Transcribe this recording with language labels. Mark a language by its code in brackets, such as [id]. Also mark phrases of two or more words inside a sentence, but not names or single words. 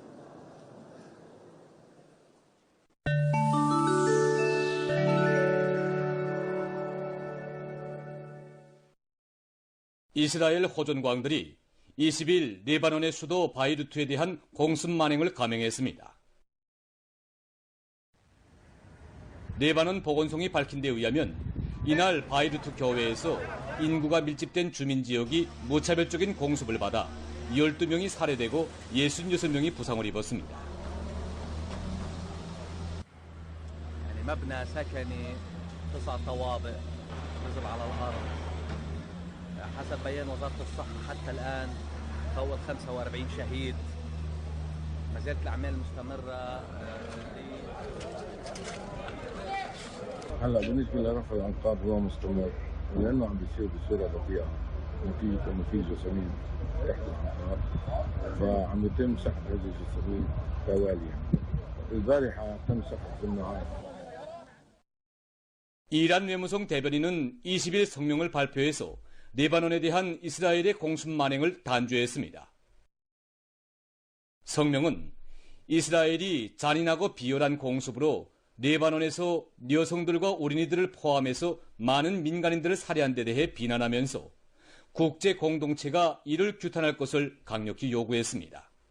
[ko] 이스라엘 호전광들이 20일 레바논의 수도 바이루트에 대한 공습 만행을 감행했습니다. 레바논 보건성이 밝힌 데 의하면 이날 바이루트 교외에서 인구가 밀집된 주민지역이 무차별적인 공습을 받아 12명이 살해되고 66명이 부상을 입었습니다. [ar] مبنى سكني 9 طوابق نزل على الأرض حسب بيان وزارة الصحة حتى الآن فوق 45 شهيد ما زالت الأعمال مستمرة هلا بالنسبه لرفع الانقاض هو مستمر لانه عم بيصير بصوره بطيئه نتيجه انه في جسامين تحت الانقاض فعم يتم سحب هذه الجسرين تواليا. البارحة تم سحب في النهار. [ko] 이란 외무성 대변인은 20일 성명을 발표해서 레바논에 대한 이스라엘의 공습 만행을 단죄했습니다. 성명은 이스라엘이 잔인하고 비열한 공습으로 레바논에서 여성들과 어린이들을 포함해서 많은 민간인들을 살해한 데 대해 비난하면서 국제 공동체가 이를 규탄할 것을 강력히 요구했습니다.